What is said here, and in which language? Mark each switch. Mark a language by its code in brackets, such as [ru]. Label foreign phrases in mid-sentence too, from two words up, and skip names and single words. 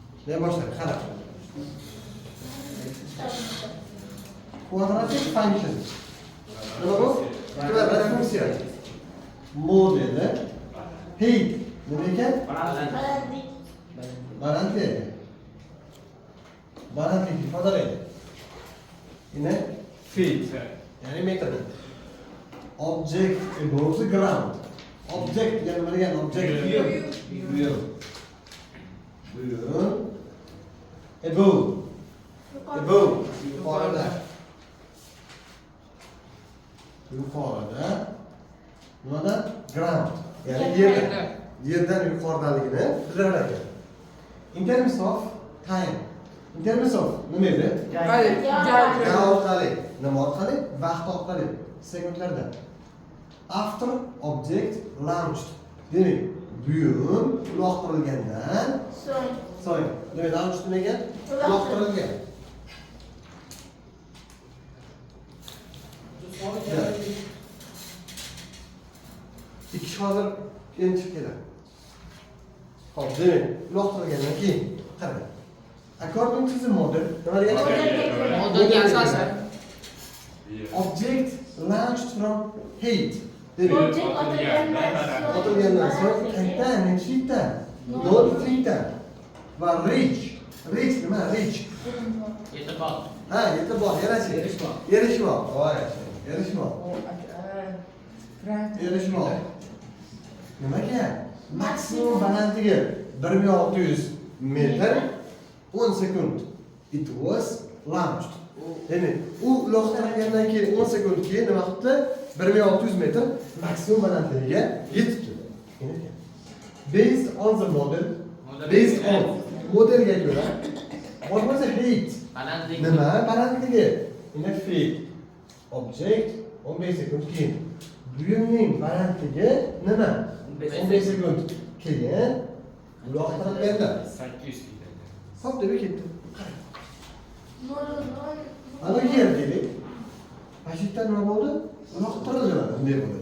[uz] Ne boshlaydi? Qara. [en] Quadratic function. [uz] Nima bu? Kvadrat funksiya. Modeli height nima ekan? Balandlik. Balandlik ifodalaydi. Yine feet. Yani metre. [en] Object above the ground. [uz] Object yani nima degan? Object buyum. [en] Above. Above. [uz] Yuqorida. Yuqorida. Nimada? Ground. Yani yerdan. Yerdan yuqoridaligini bildirar ekan. [en] In terms of time. In terms of [uz] nima edi? Joy orqali. Nima orqali? Vaqt orqali. Sekundlarda. [en] After object launched. [uz] Demak, buyum uloqtirilgandan so'ng. Nima launch degan? Uloqtirilgan. İki kishi hozir keyin chiqib keladi. Hop, demak, uloqtirilgandan keyin qarang. [en] According to the model, [uz] nima degan? Modelga asosan [en] Object launched from height. [uz] Demak, otilgandan so'ng qayerdan? Nechlikdan? 0 feetdan. Va reach. [en] Reach nima? Reach. [uz] yetib bor. Ha, yetib bor, yarachi. Erishmoq. Voy, erishmoq. Erishmoq. Nimaga? Maksimum balandligi 1600 metr 10 sekund. [en] It was launched. [uz] Demak, u uloqtirilgandan keyin 10 sekund keyin nima qildi? 1600 metr maksimum balandligiga yetibdi. [en] Based on the model, based on [uz] modelga ko'ra, [en] what was the height? [uz] Balandlik. Nima balandligi? Ina feet. Object 15 sekund keyin. Buyumning balandligi nima? 15 sekund keyin uloqtirilganda [en] 800 feet. [uz] hop deb ketdi. Ana yer dedik. Pashitdan nima bo'ldi? Uloqtirildi mana bunday bo'ldi.